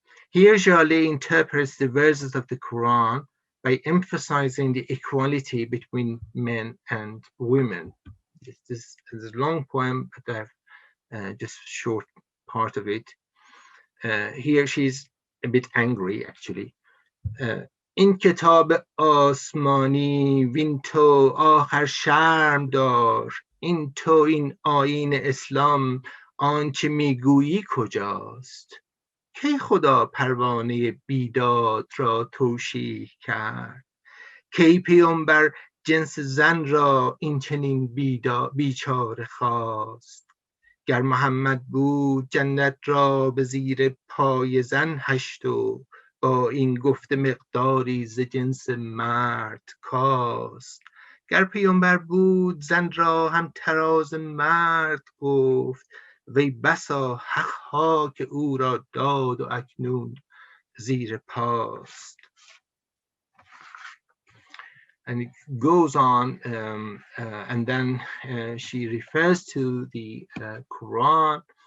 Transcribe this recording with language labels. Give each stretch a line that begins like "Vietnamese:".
English: Here, Zhale interprets the verses of the Quran by emphasizing the equality between men and women. This is a long poem, but I have just a short part of it. Here she's a bit angry, actually.
Persian: این کتاب آسمانی وین تو آخر شرم دار، این تو این آیین اسلام آنچه میگویی کجاست؟ کی خدا پروانه بیداد را توشیح کرد؟ کی پیامبر جنس زن را این چنین بیچاره خواست؟ گر محمد بود جنت را به زیر پای زن هشت و با این گفته مقداری ز جنس مرد کاست. گر پیامبر بود زن را هم تراز مرد گفت، وی بسا حقها که او را داد و اکنون زیر پاست.
English: And it goes on, and then she refers to the Quran.